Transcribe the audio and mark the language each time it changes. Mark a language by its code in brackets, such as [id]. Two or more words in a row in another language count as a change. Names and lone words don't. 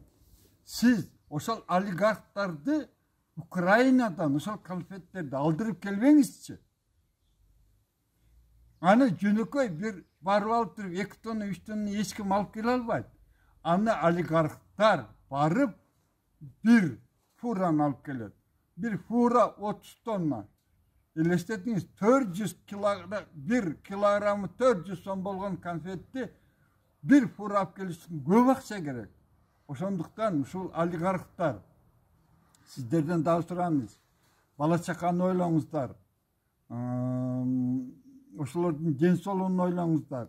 [ky] Сиз ошол олигархтарды Украинадан ошол конфеттерди алдырып келбеңизчи. Аны жөнөкөй бир барып алып туруп 2 тонна 3 тонна эч ким алып келе албайт. Аны олигархтар барып bir furаны алып келет. Bir fura 30 tonna. Elestetiңиz 400 килограмм, 1 килограммы 400 сом болгон конфетти bir fura алып келиш үчүн көп акча керек. Ошондуктан ушул олигархтар сиздерден дагы сурайбыз. Бала чаканы ойлоңуздар. Ошолордун ден соолугун ойлоңуздар.